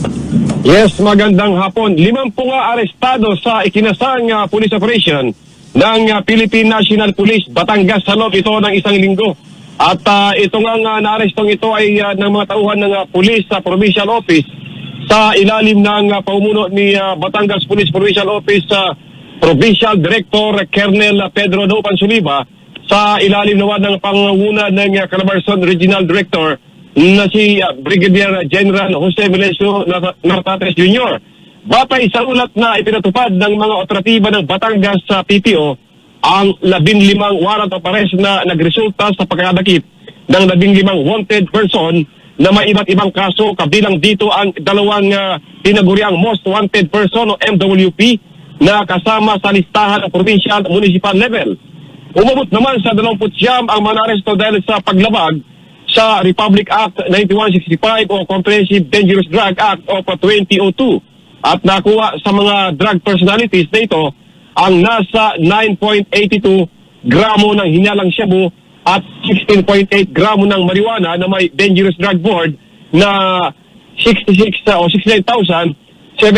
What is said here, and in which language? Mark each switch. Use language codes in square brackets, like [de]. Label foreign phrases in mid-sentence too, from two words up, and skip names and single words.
[tl] Yes, magandang hapon. 50 nga arestado sa ikinasang [en] police operation [tl] ng Philippine National Police Batangas sa loob ito ng isang linggo. At ito nga naarestong ito ay ng mga tauhan ng police sa provincial office sa ilalim ng paumuno ni Batangas Police Provincial Office Provincial Director Colonel Pedro Daupan Suliba sa ilalim naman ng pangunguna ng Calabarzon Regional Director na si Brigadier General Jose Melencio Nartates Jr. Batay sa ulat na ipinatupad ng mga operatiba ng Batangas sa PPO, ang 15 [en] warrant of arrest [tl] na nagresulta sa pagkakadakip ng 15 [en] wanted person [tl] na may iba't ibang kaso, kabilang dito ang dalawang tinaguriang [en] most wanted person [tl] o MWP na kasama sa listahan ng [en] provincial municipal level. [tl] Umabot naman sa 29 ang mga aresto dahil sa paglabag sa Republic Act 9165 o Comprehensive Dangerous Drug Act of 2002 at nakuha sa mga [en] drug personalities [tl] na ito ang nasa 9.82 gramo ng hinalang shabu at 16.8 gramo ng marijuana na may [en] dangerous drug board [tl] na 69,774.